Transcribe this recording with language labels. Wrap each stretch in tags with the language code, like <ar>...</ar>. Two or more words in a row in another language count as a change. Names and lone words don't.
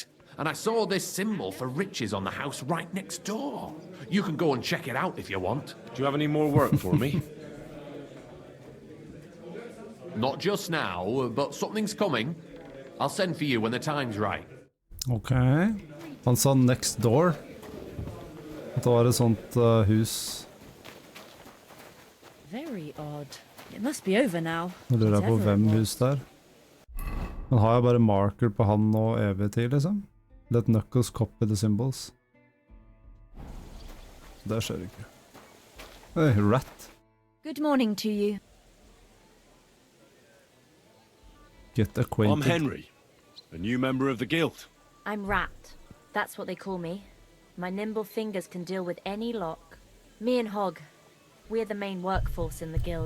<en>And I saw this symbol for riches on the house right next door. You can go and check it out if you want. Do you have any more work for me? Not just now, but something's coming. I'll send for you when the time's right.</en> <no>Okay. Han sa</no> <en>next door.</en> <no>At det var et sånt hus.</no> <en>Very odd. It must be over now.</en> <no>Nå lurer jeg på</no> <en>whatever it</en> <no>hvem</no> <en>was.</en> <no>hus det er. Men har jeg bare marker på han og evig tid, liksom?</no> <en>Let Knuckles copy the symbols.</en> <no>Det skjer ikke.</no> <en>Hey, rat. Good morning to you. Get acquainted. I'm Henry, a new member of the guild. I'm Rat. That's what they call me. My nimble fingers can deal with any lock. Me and Hogg, we're the main workforce in the guild.</en>